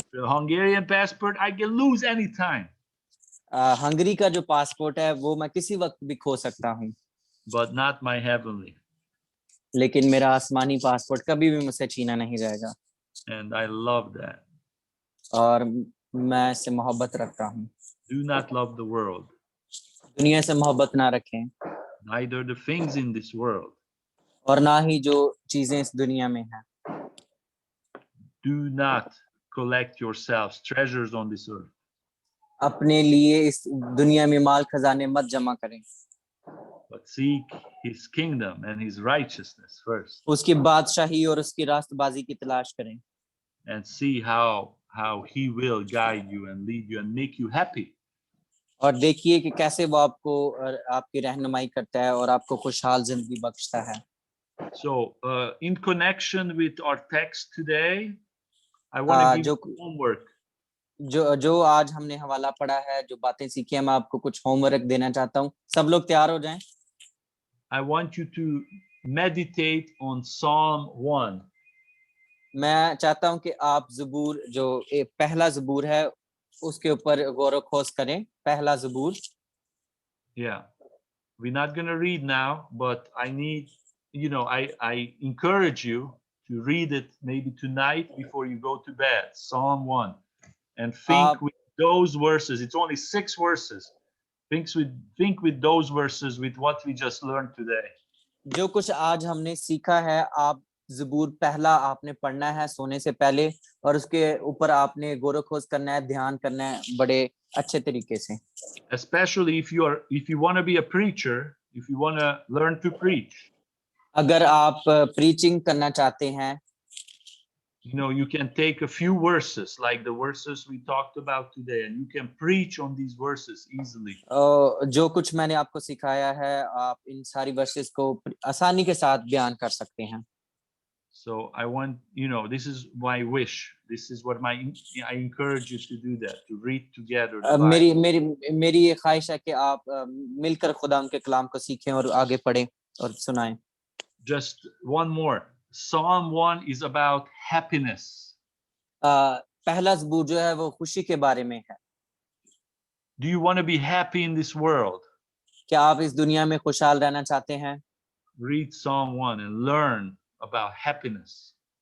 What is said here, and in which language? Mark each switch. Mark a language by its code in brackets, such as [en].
[en] The Hungarian passport I can lose anytime. [hi] Hungary का जो passport है वो मैं किसी वक्त भी खो सकता हूँ, [en] But not my heavenly. [hi] लेकिन मेरा आसमानी पासपोर्ट कभी भी मुझसे छीना नहीं जाएगा। [en] And I love that. [hi] और मैं इससे मोहब्बत रखता हूँ। [en] Do not love the world, [hi] दुनिया से मोहब्बत ना रखें [en] neither the things in this world. [hi] और ना ही जो चीजें इस दुनिया में हैं। [en] Do not collect yourselves treasures on this earth, [hi] अपने लिए इस दुनिया में माल खजाने मत जमा करें, [en] but seek his kingdom and his righteousness first, [hi] उसकी बादशाही और उसकी रास्तबाजी की तलाश करें [en] and see how he will guide you and lead you and make you happy. [hi] और देखिए कि कैसे वो आपको और आपकी रहनुमाई करता है और आपको खुशहाल जिंदगी बख्शता है। [en] So, in connection with our text today, I want to give [hi] जो [en] you homework. [hi] जो आज हमने हवाला पढ़ा है, जो बातें सीखी हैं, मैं आपको कुछ होमवर्क देना चाहता हूँ। सब लोग तैयार हो जाएं। [en] I want you to meditate on Psalm 1. [hi] मैं चाहता हूं कि आप ज़बूर जो पहला ज़बूर है उसके ऊपर गौर खोज करें। पहला ज़बूर। [en] Yeah, we're not going to read now, but I need, I encourage you to read it maybe tonight before you go to bed, Psalm 1, and think with those verses. It's only 6 verses. Think with those verses with what we just learned today. [hi] जो कुछ आज हमने सीखा है, आप ज़बूर पहला आपने पढ़ना है सोने से पहले और उसके ऊपर आपने गौर खोज करना है, ध्यान करना है बड़े अच्छे तरीके से। [en] Especially if you want to be a preacher, if you want to learn to preach, [hi] अगर आप प्रीचिंग करना चाहते हैं, [en] you can take a few verses like the verses we talked about today, and you can preach on these verses easily. [hi] जो कुछ मैंने आपको सिखाया है, आप इन सारी वर्सेस को आसानी के साथ बयान कर सकते हैं। [en] So I want, this is my wish. This is what I encourage you to do that, to read together the [hi] मेरी [en] Bible. [hi] मेरी मेरी ये ख्वाहिश है कि आप मिलकर खुदा उनके कलाम को सीखें और आगे पढ़ें और सुनाएं। [en] Just one more. Psalm 1 is about happiness. [hi] पहला ज़बूर जो है वो खुशी के बारे में है। [en] Do you want to be happy in this world? [hi] क्या आप इस दुनिया में खुशहाल रहना चाहते हैं? [en] Read Psalm 1 and learn about happiness.